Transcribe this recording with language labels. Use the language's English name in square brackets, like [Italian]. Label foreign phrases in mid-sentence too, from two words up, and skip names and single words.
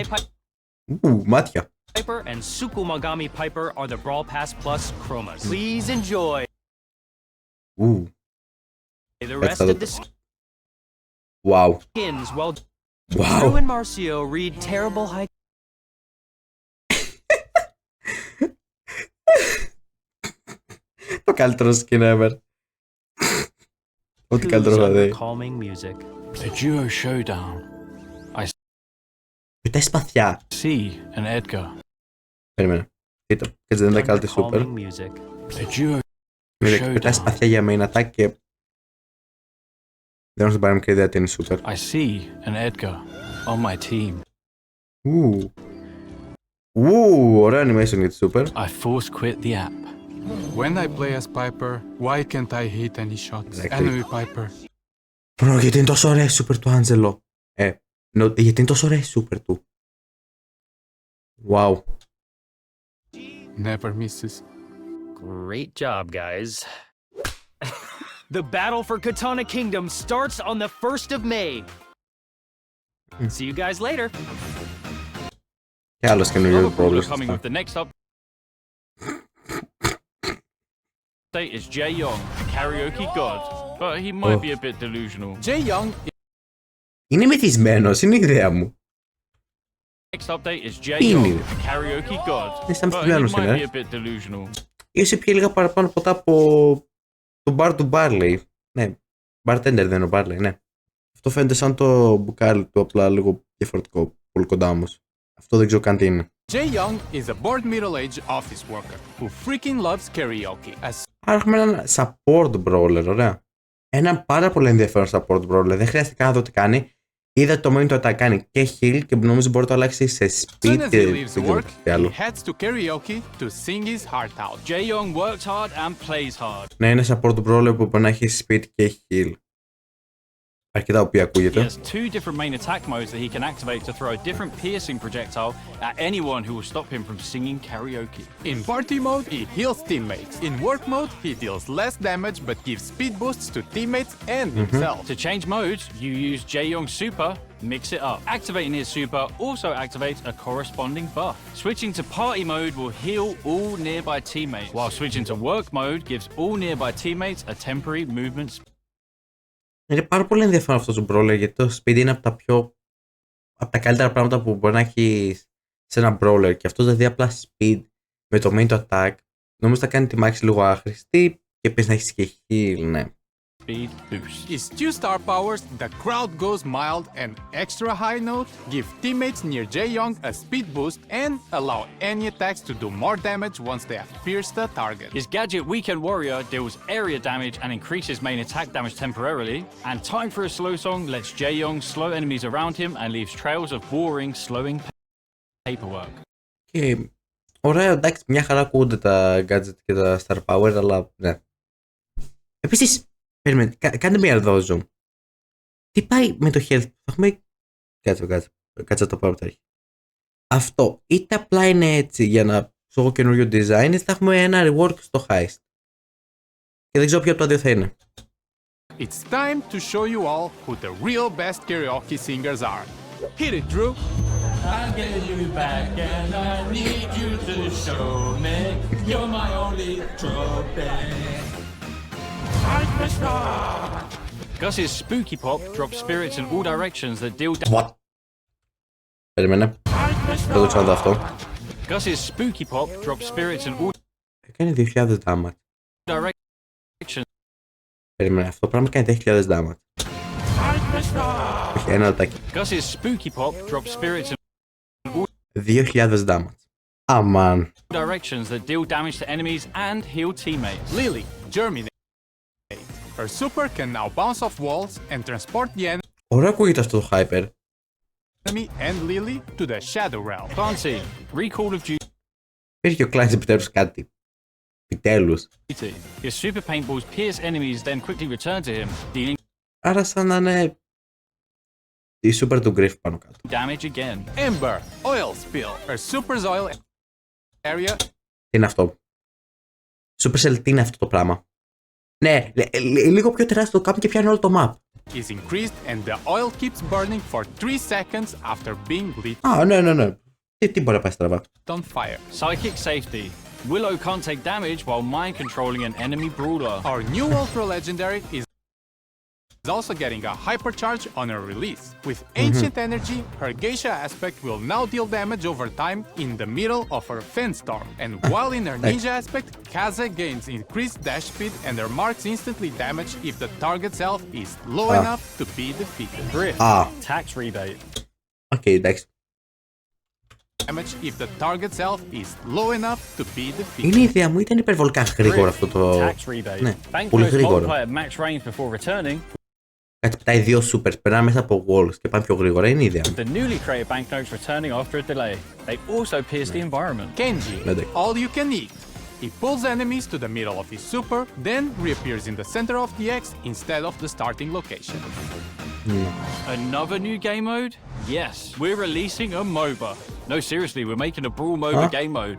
[Greek] μάτια. [English] Piper and Tsukumagami Piper are the Brawl Pass Plus chromas. Please enjoy. The rest of the Wow. skins, while Wow. Drew and Marcio read terrible high. [Greek] Το καλύτερο [English] skin ever. [Greek] Ό,τι καλύτερο θα δει. [English] Calming music. The duo showdown. [Greek] Πετάει σπαθιά. [English] C and Edgar. [Greek] Περίμενε. Κοίτα, έτσι δεν είναι καλή super. [English] The duo [Greek] Πετάει σπαθιά για [English] main attack [Greek] και... Δεν έχω την παραμικρή ιδέα τι είναι super. [English] I see an Edgar on my team. Ωραίο animation για τη super. I force quit the app. When I play as Piper, why can't I hit any shots? Enemy Piper. Bro, [Greek] γιατί είναι τόσο ωραία η super του Άντζελο. Γιατί είναι τόσο ωραία η super του. [English] Wow. Never misses. Great job, guys. The battle for Katana Kingdom starts on the 1st of May. See you guys later. [Greek] Και άλλος καινούργιος [English] Brawler Brawlers. coming with the next update is Jae Young, karaoke god, but he might be a bit delusional. Jae Young [Greek] Είναι μεθυσμένος, είναι η ιδέα μου. [English] Next update is Jae Young, karaoke god, [Greek] σαν [English] but he [Greek] μεθυσμένος [English] might be [Greek] είναι. [English] a bit delusional. [Greek] Ίσως πιει λίγα παραπάνω ποτά από το bar του Barley. Ναι, bartender δεν είναι ο Barley, ναι. Αυτό φαίνεται σαν το μπουκάλι του, απλά λίγο διαφορετικό, πολύ κοντά όμως. Αυτό δεν ξέρω καν τι είναι. [English] Jae Young is a bored middle-aged office worker who freaking loves karaoke. [Greek] Άρα έχουμε έναν [English] support brawler, [Greek] ωραία. Έναν πάρα πολύ ενδιαφέρον [English] support brawler. [Greek] Δεν χρειάζεται καν να δω τι κάνει. Είδα το main του attack κάνει και heal και νομίζω μπορεί να το αλλάξει σε [English] Soon speed as [Greek] και [English] he [Greek] δεν [English] leaves [Greek] ξέρω [English] work, [Greek] τι άλλο. [English] he heads to karaoke to sing his heart out. Jae-young works hard and plays hard. [Greek] Ναι, είναι [English] support brawler [Greek] που μπορεί να έχει speed και heal. Αρκετά οποία [English] He [Greek] ακούγεται. [English] has two different main attack modes that he can activate to throw a different piercing projectile at anyone who will stop him from singing karaoke. In party mode, he heals teammates. In work mode, he deals less damage but gives speed boosts to teammates and himself. To change modes, you use Jae-young's super, mix it up. Activating his super also activates a corresponding buff. Switching to party mode will heal all nearby teammates, while switching to work mode gives all nearby teammates a temporary movement speed. [Greek] Είναι πάρα πολύ ενδιαφέρον αυτό το brawler γιατί το speed είναι από τα καλύτερα πράγματα που μπορεί να έχει σε ένα brawler. Και αυτό δηλαδή απλά speed με το main του attack νομίζω θα κάνει τη μάχη λίγο άχρηστη και επίσης να έχει και heal, ναι. [English] Speed boost. His 2-star powers, the crowd goes mild and extra high note, give teammates near Jae-young a speed boost and allow any attacks to do more damage once they have pierced the target. His gadget Weekend Warrior deals area damage and increases main attack damage temporarily, and Time for a Slow Song lets Jae-young slow enemies around him and leaves trails of boring, slowing paperwork. [Greek] Και ωραία, εντάξει, μια χαρά ακούγονται τα gadget και τα [English] star power, [Greek] αλλά ναι. Επίσης, περιμένετε, κάντε μια εδώ zoom. Τι πάει με το health, θα έχουμε... Κάτσε το πάω από τα αρχή. Αυτό, είτε απλά είναι έτσι για να στο καινούριο design, είτε θα έχουμε ένα rework στο heist. Και δεν ξέρω ποιο από τα δύο θα είναι. [English] It's time to show you all who the real best karaoke singers are. Hit it, Drew! I get you back and I need you to show me you're my only trophy. Gus's spooky pop drops spirits in all directions that deal What? [Greek] Περίμενε. Θα το ξαναδώ αυτό. [English] Gus's spooky pop drops spirits in all [Greek] Έκανε 2.000 damage. [English] directions. [Greek] Περίμενε, αυτό πράγμα κάνει 10.000 damage. Όχι, ένα λεπτάκι. [English] Gus's spooky pop drops spirits in [Greek] 2.000 damage. Αμάν. [English] all directions that deal damage to enemies and heal teammates. Lily, germinate. Her super can now bounce off walls and transport the [Greek] Ωραία ακούγεται αυτό το hyper. [English] enemy and Lily to the shadow realm. Clancy, recall of [Greek] Πήρε ο Clancy επιτέλους κάτι. Επιτέλους. [English] duty. His super paintballs pierce enemies, then quickly return to him, dealing [Greek] Άρα σαν να είναι η super του Griff πάνω κάτω. [English] damage again. Ember, oil spill. Her super's oil area [Greek] Τι είναι αυτό? Supercell, τι είναι αυτό το πράγμα? Ναι, λίγο πιο τεράστιο το κάνουμε και πιάνει όλο το map. [English] is increased and the oil keeps burning for 3 seconds after being lit [Greek] Α, ναι. Τι μπορεί να πάει στραβά? [English] on fire. Psychic safety. Willow can't take damage while mind controlling an enemy brawler. Our new ultra legendary is also getting a hypercharge on her release. With ancient energy, her geisha aspect will now deal damage over time in the middle of her Fenstorm. And while in her ninja aspect, Kaze gains increased dash speed and her marks instantly damage if the target's health is low enough to be defeated. Drift. [Greek] Α, [English] Tax rebate. [Greek] οκ, εντάξει. [English] Damage if the target's health is low enough to be defeated. [Greek] Είναι η ιδέα μου, ήταν υπερβολικά γρήγορο αυτό το... [English] Tax rebate. [Greek] Ναι, [English] Bank [Greek] πολύ [English] those [Greek] γρήγορο. [English] multiplier max range before returning. [Greek] Κάτι πετάει δύο supers, περνάνε μέσα από walls και πάνε πιο γρήγορα, είναι η ιδέα μου. [English] The newly created banknotes returning after a delay. They also pierce the environment. Kenji, Medic. all you can eat. He pulls enemies to the middle of his super, then reappears in the center of the X instead of the starting location. Another new game mode? Yes, we're releasing a MOBA. No, seriously, we're making a Brawl MOBA game mode.